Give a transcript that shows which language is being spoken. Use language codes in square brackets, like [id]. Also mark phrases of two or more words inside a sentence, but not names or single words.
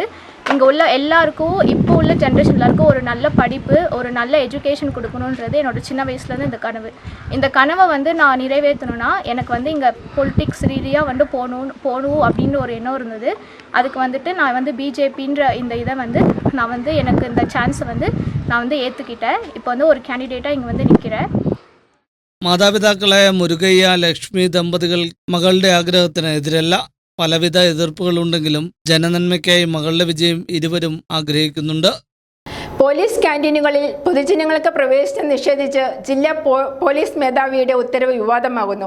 [ta] இங்கே உள்ள எல்லாருக்கும், இப்போ உள்ள ஜென்ரேஷன் எல்லாருக்கும் ஒரு நல்ல படிப்பு, ஒரு நல்ல எஜுகேஷன் கொடுக்கணுன்றது என்னோட சின்ன வயசுலேருந்து இந்த கனவு. இந்த கனவை நான் நிறைவேற்றணும்னா எனக்கு இங்கே பொலிட்டிக்ஸ் ரீதியாக போகணும் அப்படின்னு ஒரு எண்ணம் இருந்தது. அதுக்கு நான் பிஜேபின்ற இந்த இதை நான் எனக்கு இந்த சான்ஸை நான் ஏற்றுக்கிட்டேன். இப்போ ஒரு கேண்டிடேட்டாக இங்கே நிற்கிறேன். [ml] മാതാപിതാക്കളായ മുരുകയ്യ, ലക്ഷ്മി ദമ്പതികൾ മകളുടെ ആഗ്രഹത്തിന് എതിരല്ല. പലവിധ എതിർപ്പുകളുണ്ടെങ്കിലും ജനനന്മയ്ക്കായി മകളുടെ വിജയം ഇരുവരും ആഗ്രഹിക്കുന്നുണ്ട്. പോലീസ് ക്യാൻറ്റീനുകളിൽ പൊതുജനങ്ങൾക്ക് പ്രവേശനം നിഷേധിച്ച് ജില്ലാ പോലീസ് മേധാവിയുടെ ഉത്തരവ് വിവാദമാകുന്നു.